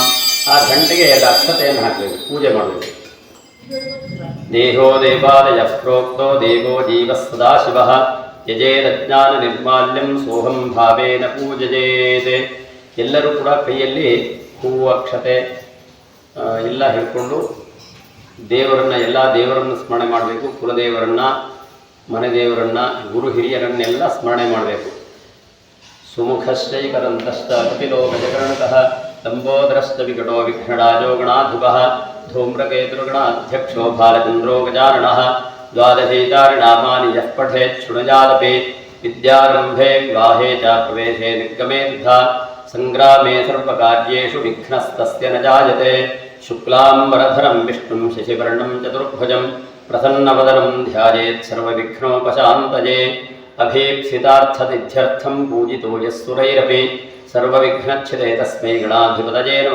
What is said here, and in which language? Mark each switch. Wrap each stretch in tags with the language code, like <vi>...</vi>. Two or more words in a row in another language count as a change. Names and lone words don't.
<kn>ಆ ಘಂಟೆಗೆ ಎಲ್ಲ ಅಕ್ಷತೆಯನ್ನು ಹಾಕಬೇಕು, ಪೂಜೆ ಮಾಡಬೇಕು.</kn> <sa>ದೇಹೋ ದೇವಾಲಯ ಪ್ರೋಕ್ತೋ ದೇವೋ ಜೀವ ಸದಾಶಿವಃ ಯಜೇರಜ್ಞಾನ ನಿರ್ಮಾಲ್ಯಂ ಸೋಹಂ ಭಾವೇನ ಪೂಜೆಯೇತ್.</sa> <kn>ಎಲ್ಲರೂ ಕೂಡ ಕೈಯಲ್ಲಿ ಹೂವು, ಅಕ್ಷತೆ ಎಲ್ಲ ಹಿಡ್ಕೊಂಡು ಎಲ್ಲ ದೇವರನ್ನು ಸ್ಮರಣೆ ಮಾಡಬೇಕು. ಕುಲದೇವರನ್ನು, ಮನೆ ದೇವರನ್ನು, ಗುರು ಹಿರಿಯರನ್ನೆಲ್ಲ ಸ್ಮರಣೆ ಮಾಡಬೇಕು.</kn> <sa>ಸುಮುಖಶ್ಚೈಕರಂತಶ್ಚ ಕಪಿಲೋ ಗಜಕರ್ಣಕಃ ಲಂಬೋದರಶ್ಚ ವಿಕಟೋ ವಿಘ್ನರಾಜೋ ಗಣಾಧಿಪಃ ಧೂಮ್ರಕೇತುರ್ಗಣಾಧ್ಯಕ್ಷೋ ಬಾಲಚಂದ್ರೋ ಗಜಾನನಃ. ದ್ವಾದಶೈತಾರಿನಾಮಾನಿ ಯಃ ಪಠೇತ್ ಶೃಣುಯಾದಪಿ ವಿದ್ಯಾರಂಭೆ ವಿವಾಹೇ ಚ ಪ್ರವೇಶೇ ನಿರ್ಗಮೇ ತಥಾ ಸಂಗ್ರಾಮೇ ಸರ್ವಕಾರ್ಯೇಷು ವಿಘ್ನಸ್ತಸ್ಯ ನ ಜಾಯತೆ. ಶುಕ್ಲಾಂಬರಧರಂ ವಿಷ್ಣುಂ ಶಶಿವರ್ಣಂ ಚತುರ್ಭುಜಂ ಪ್ರಸನ್ನವದನಂ ಧ್ಯಾಯೇತ್ ಸರ್ವವಿಘ್ನೋಪಶಾಂತಯೇ. अभीप्सितार्थसिद्ध्यर्थं पूजितो यस्सुरैरपि सर्वविघ्नच्छिदे तस्मै गणाधिपतये नमः।</sa>